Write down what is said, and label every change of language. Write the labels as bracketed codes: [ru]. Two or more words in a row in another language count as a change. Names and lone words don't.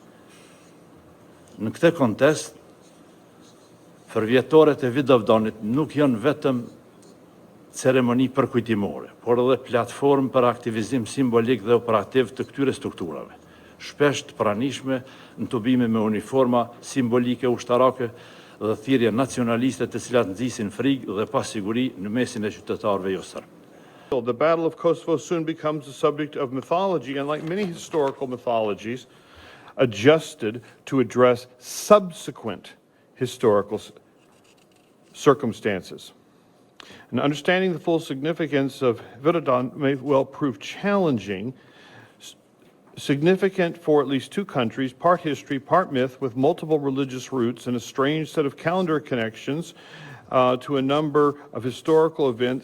[sq] Në këtë kontekst, përvjetoret e Vidovdanit nuk janë vetëm ceremoni përkujtimore, por edhe platformë për aktivizim simbolik dhe operativ të këtyre strukturave, shpesh të pranishme në tubime me uniforma simbolike ushtarake dhe thirrje nacionaliste të cilat nxisin frikë dhe pasiguri në mesin e qytetarëve jo serb. [en] The Battle of Kosovo soon becomes the subject of mythology, and like many historical mythologies, adjusted to address subsequent historical circumstances. And understanding the full significance of Vidovdan may well prove challenging, significant for at least two countries, part history, part myth, with multiple religious roots and a strange set of calendar connections to a number of historical events.